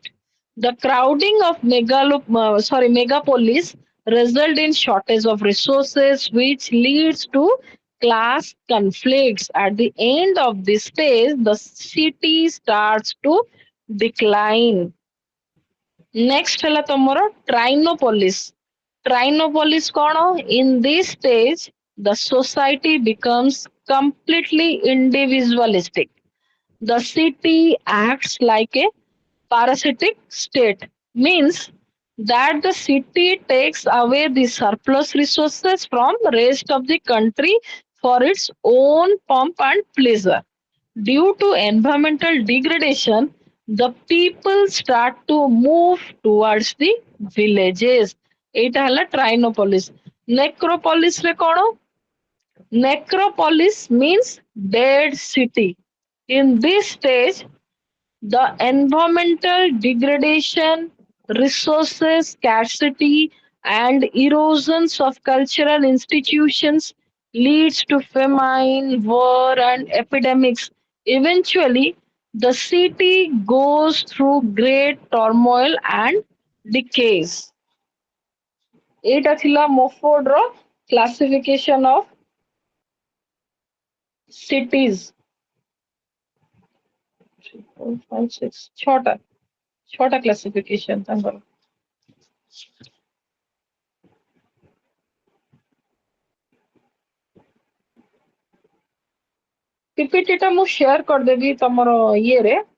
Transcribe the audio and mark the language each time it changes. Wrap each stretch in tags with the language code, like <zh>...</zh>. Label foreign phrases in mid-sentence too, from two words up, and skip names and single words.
<en>The crowding of megapolis result in shortage of resources which leads to class conflicts. At the end of this stage, the city starts to decline.</en> <or>Next ହେଲା ତମର Trinopolis. Trinopolis କଣ?</or> <en>In this stage, the society becomes completely individualistic. The city acts like a parasitic state. Means that the city takes away the surplus resources from the rest of the country for its own pomp and pleasure. Due to environmental degradation, the people start to move towards the villages.</en> <or>ଏଇଟା ହେଲା ଟ୍ରାଇନୋପୋଲିସ୍. ନେକ୍ରୋପୋଲିସରେ କଣ?</or> <en>Necropolis means dead city. In this stage, the environmental degradation, resources scarcity, and erosions of cultural institutions leads to famine, war, and epidemics. Eventually, the city goes through great turmoil and decays.</en> <or>ଏଇଟା ଥିଲା ମୋଫୋର୍ଡର</or> <en>classification of cities.</en> <or>4, 5, 6 ଛଅଟା classification ତାଙ୍କର. PPT ଟା ମୁଁ share କରିଦେବି ତମର ଇଏରେ.</or>